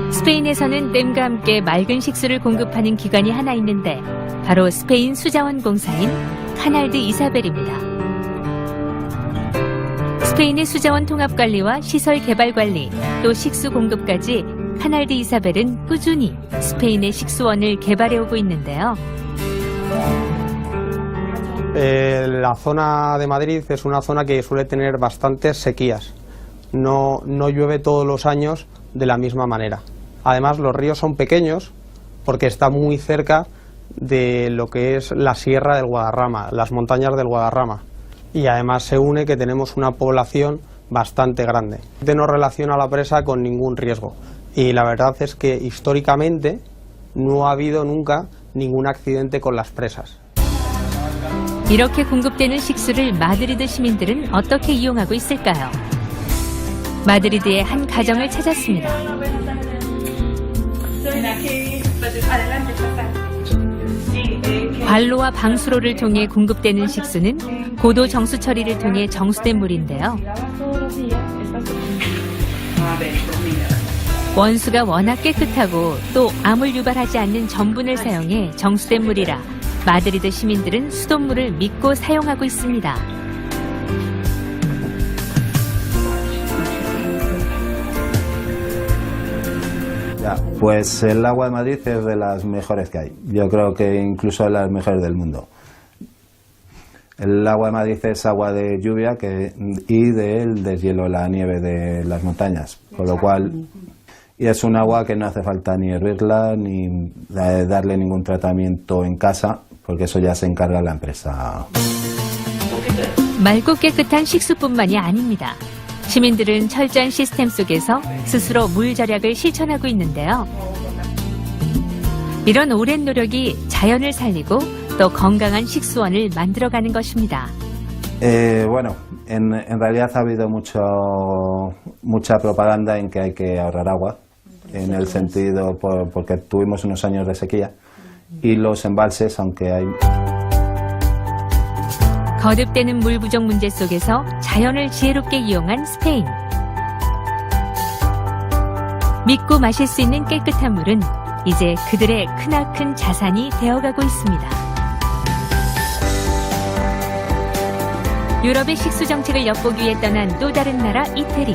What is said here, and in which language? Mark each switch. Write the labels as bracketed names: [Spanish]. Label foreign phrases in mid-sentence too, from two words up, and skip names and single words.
[Korean] 스페인에서는 댐과 함께 맑은 식수를 공급하는 기관이 하나 있는데 바로 스페인 수자원 공사인 카날드 이사벨입니다. 스페인의 수자원 통합 관리와 시설 개발 관리, 또 식수 공급까지 카날드 이사벨은 꾸준히 스페인의 식수원을 개발해 오고 있는데요. [Spanish] La zona de Madrid es una zona que suele tener bastantes sequías. No llueve todos los años de la misma manera. Además, los ríos son pequeños porque está muy cerca de lo que es la Sierra del Guadarrama, las montañas del Guadarrama. Y además se une que tenemos una población bastante grande. No relaciona la presa con ningún riesgo. Y la verdad es que históricamente no ha habido nunca ningún accidente con las presas. [Korean] 이렇게 공급되는 식수를 마드리드 시민들은 어떻게 이용하고 있을까요? 마드리드의 한 가정을 찾았습니다. 관로와 방수로를 통해 공급되는 식수는 고도 정수 처리를 통해 정수된 물인데요. 원수가 워낙 깨끗하고 또 암을 유발하지 않는 전분을 사용해 정수된 물이라 마드리드 시민들은 수돗물을 믿고 사용하고 있습니다. [Spanish] Pues el agua de Madrid es de las mejores que hay. Yo creo que incluso de las mejores del mundo. El agua de Madrid es agua de lluvia y del deshielo, la nieve de las montañas, con lo cual y es un agua que no hace falta ni hervirla ni darle ningún tratamiento en casa, porque eso ya se encarga la empresa. [Korean] 맑고 깨끗한 식수뿐만이 아닙니다. 시민들은 철저한 시스템 속에서 스스로 물 절약을 실천하고 있는데요. 이런 오랜 노력이 자연을 살리고 또 건강한 식수원을 만들어가는 것입니다. [Spanish] Bueno, en realidad ha habido mucha propaganda en que hay que ahorrar agua, en el sentido porque tuvimos unos años de sequía y los embalses, aunque hay [Korean] 거듭되는 물 부족 문제 속에서 자연을 지혜롭게 이용한 스페인. 믿고 마실 수 있는 깨끗한 물은 이제 그들의 크나큰 자산이 되어가고 있습니다. 유럽의 식수 정책을 엿보기 위해 떠난 또 다른 나라 이태리.